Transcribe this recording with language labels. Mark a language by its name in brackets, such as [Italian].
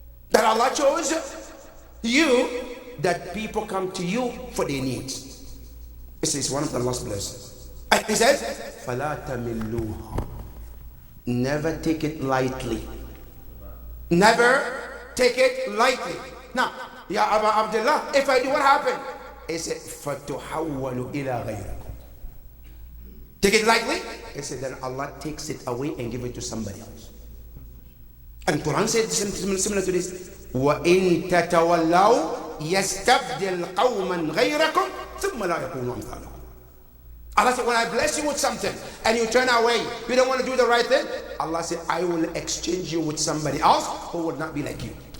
[English] That Allah chose you, that people come to you for their needs. This is one of the last blessings. And he says, [Arabic] فَلَا تَمِلُّوهَا. [English] Never take it lightly. Never take it lightly. Now, Ya Aba Abdullah, if I do, what happened? He said, [Arabic] فَتُحَوَّلُ إِلَى غَيْرِكُمْ. [English] Take it lightly? He said, then Allah takes it away and give it to somebody else. And Quran said similar to this. [Arabic] وَإِن تَتَوَلَّوْا يَسْتَبْدِلْ قَوْمًا غَيْرَكُمْ ثُمَّ لَا يَكُونُوا أَمْثَالَكُمْ. [English] Allah said, when I bless you with something and you turn away, you don't want to do the right thing, Allah said, I will exchange you with somebody else who would not be like you.